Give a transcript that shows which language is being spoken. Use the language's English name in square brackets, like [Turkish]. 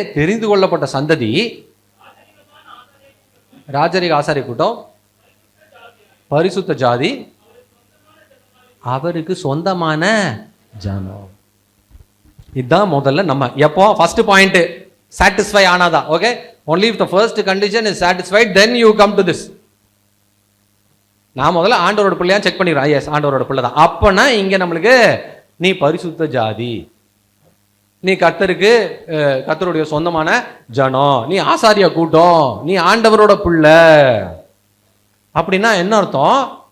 [Tamil] தெரிந்து கொள்ளப்பட்ட சந்ததி, ராஜரிக ஆசாரிய கூட்டம், பரிசுத்த ஜாதி, அவருக்கு சொந்தமான ஜனம். இதுதான் முதல்ல நம்ம எப்போ first point satisfy ஆனாதான். [English] Okay, only if the first condition is satisfied then you come to this. [Tamil] நான் முதல்ல ஆண்டவரோட பிள்ளையா செக் பண்ணிடுறேன். எஸ், ஆண்டவரோட பிள்ளை தான். அப்பனா இங்க நம்மளுக்கு நீ பரிசுத்த ஜாதி, நீ கர்த்தருடைய சொந்தமான ஜனம், நீ ஆசாரிய கூட்டம், நீ ஆண்டவரோட பிள்ளை. அப்படின்னா என்ன அர்த்தம்?